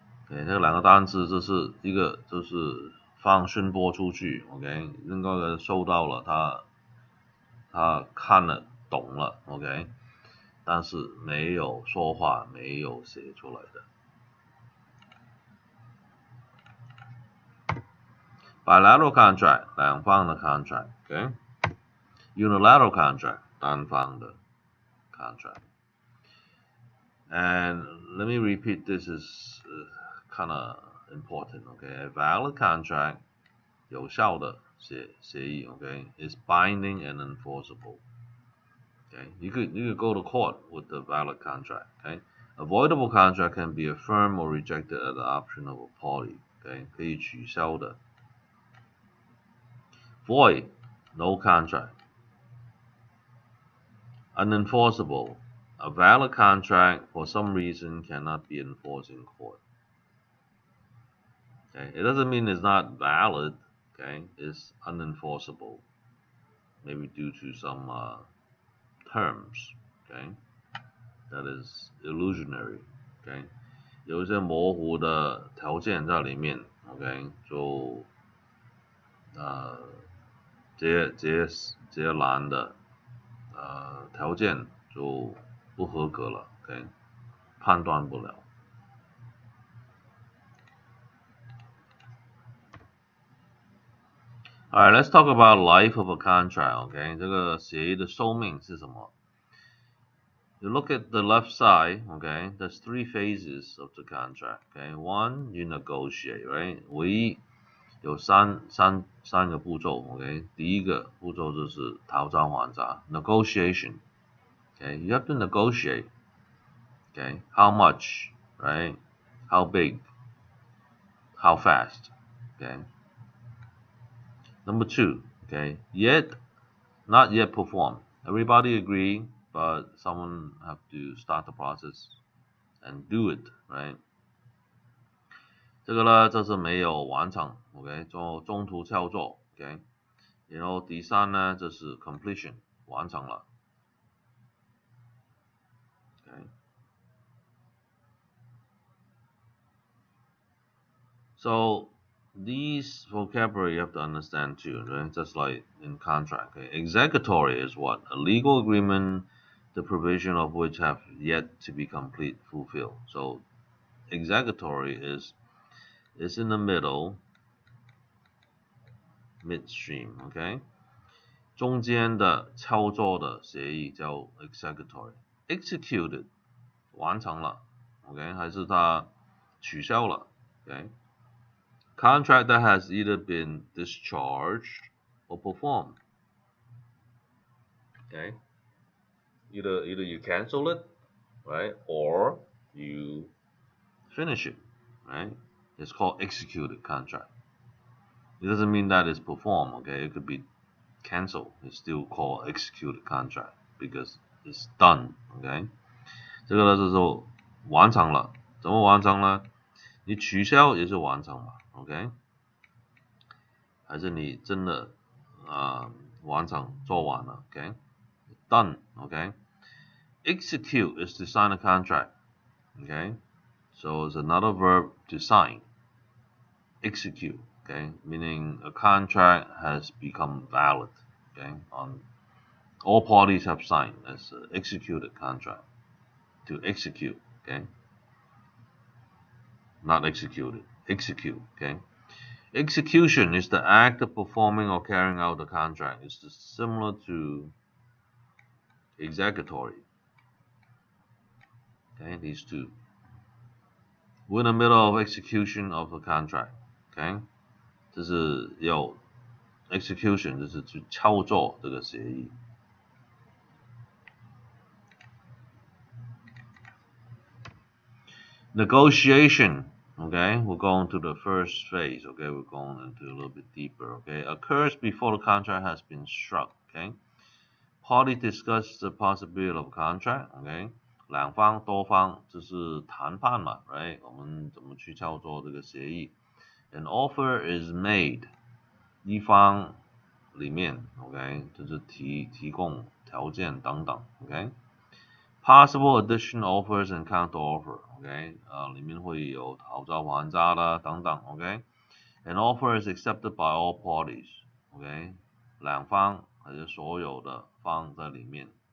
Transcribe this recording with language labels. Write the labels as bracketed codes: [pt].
[zh] OK， 这两个单词，这是一个就是放讯波出去 ，OK， 另外一个收到了，他看了懂了 ，OK， 但是没有说话，没有写出来的。 [en] Bilateral contract [zh] 两方的 [en] contract，OK，unilateral contract [zh] 单方的 [en] contract。 And let me repeat, this is kind of important, okay? A valid contract, [zh] 有效的协议 [en] okay, is binding and enforceable. Okay, you could go to court with the valid contract. Okay, avoidable contract can be affirmed or rejected at the option of a party. [zh] Okay, 可以取消的。 [en] Void, no contract. Unenforceable, a valid contract for some reason cannot be enforced in court. Okay, it doesn't mean it's not valid. Okay, it's unenforceable, maybe due to some terms. Okay, that is illusory. [zh] Okay, 有一些模糊的条件在里面。 OK， 就这些栏的条件就不合格了。 OK， 判断不了。 [en] Alright, let's talk about life of a contract. [zh] Okay, 这个协议的寿命是什么？ [en] You look at the left side. Okay, there's 3 phases of the contract. Okay, 1, you negotiate, right? [zh] 唯一有三个步骤。 OK， 第一个步骤就是讨价还价 ，negotiation. [en] Okay, you have to negotiate. Okay, how much, right? How big? How fast? Okay. Number 2, okay, not yet performed. Everybody agree, but someone have to start the process and do it, right? [zh] 这个呢，这是没有完成 ，OK， 中途操作 ，OK， 然后第3呢，这是 completion 完成了 ，OK。 [en] So these vocabulary you have to understand too, right? Just like in contract. Okay? Executory is what? A legal agreement, the provision of which have yet to be complete, fulfilled. So executory is in the middle, midstream, okay? [zh] 中间的操作的协议叫 executory. Executed 完成了 ，OK， 还是它取消了 ，OK。 [en] Contract that has either been discharged or performed. Okay. Either you cancel it, right, or you finish it, right? It's called executed contract. It doesn't mean that it's performed, okay? It could be canceled. It's still called executed contract because it's done, okay? [zh] 这个呢就是完成了，怎么完成呢？你取消也是完成嘛 ，OK？还是你真的完成做完了 ，OK？ [en] Done, okay? Execute is to sign a contract, okay? So it's another verb to sign. Execute, okay? Meaning a contract has become valid, okay? All parties have signed as an executed contract. To execute, okay? Not executed, execute, okay? Execution is the act of performing or carrying out the contract. It's similar to executory. Okay, these two. We're in the middle of execution of the contract. [zh] Okay, 这是有 execution， 就是去操作这个协议。 [en] Negotiation, okay, we're going to the first phase, okay, we're going into a little bit deeper, okay, occurs before the contract has been struck, okay. Party discuss the possibility of contract, okay， [zh] 两方多方就是谈判嘛 [en] ，right？ [zh] 我们怎么去操作这个协议 [en] ？An offer is made， [zh] 一方里面 [en] ，OK， [zh] 就是提供条件等等 [en] ，OK。Possible additional offers and counter offer，OK， [zh] 里面会有讨价还价的等等 [en] ，OK。An offer is accepted by all parties，OK， [zh] 两方还是所有的方在里面，